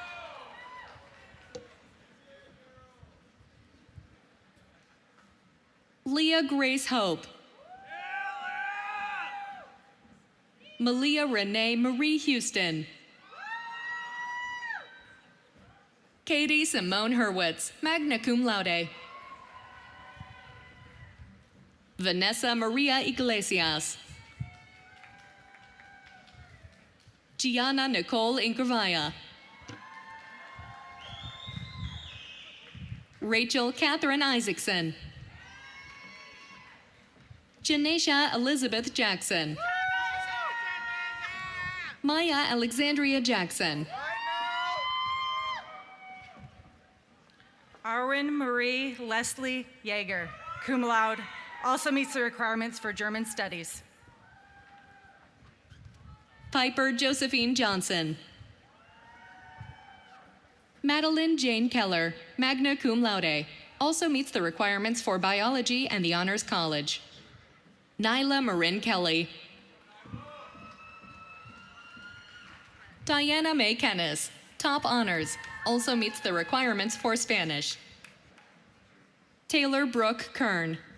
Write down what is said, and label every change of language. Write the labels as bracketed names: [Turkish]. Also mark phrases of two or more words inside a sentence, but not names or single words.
[English] Leah Grace Hope. Malia Renee Marie Houston. Katie Simone Hurwitz, [Latin] magna cum laude. [English] Vanessa Maria Iglesias. Gianna Nicole Incravaya. Rachel Catherine Isaacson. Janesha Elizabeth Jackson. Maya Alexandria Jackson. Arwen Marie Leslie Yeager, [Latin] cum laude, [English] also meets the requirements for German studies. Piper Josephine Johnson. Madeline Jane Keller, [Latin] magna cum laude, [English] also meets the requirements for biology and the Honors College. Nyla Marin Kelly. Diana May Kennis, top honors, also meets the requirements for Spanish. Taylor Brooke Kern.